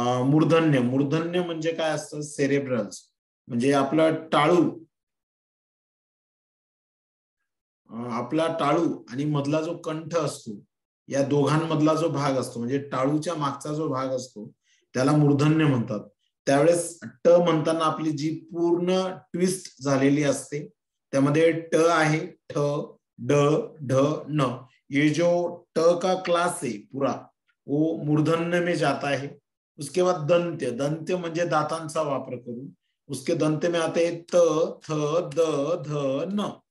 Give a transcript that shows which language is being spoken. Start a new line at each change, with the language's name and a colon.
Marathi: मूर्धन्य, मूर्धन्य म्हणजे काय असतं? सेरेब्रल्स, म्हणजे आपला टाळू, आपला टाळू आणि मधला जो कंठ असतो, या दोघांमधला जो भाग असतो, म्हणजे टाळूच्या मागचा जो भाग असतो त्याला मूर्धन्य म्हणतात. त्यावेळेस ट म्हणताना आपली जी पूर्ण ट्विस्ट झालेली असते, त्यामध्ये ट आहे, ठ, ड, ढ, न.
Hindi: ये जो ट का क्लास है पूरा वो मूर्धन्य में जाता है. उसके बाद
Marathi: दंत्य, दंत्य म्हणजे दातांचा वापर करून.
Hindi: उसके दंत्य में आते हैं त, थ, द, ध, न.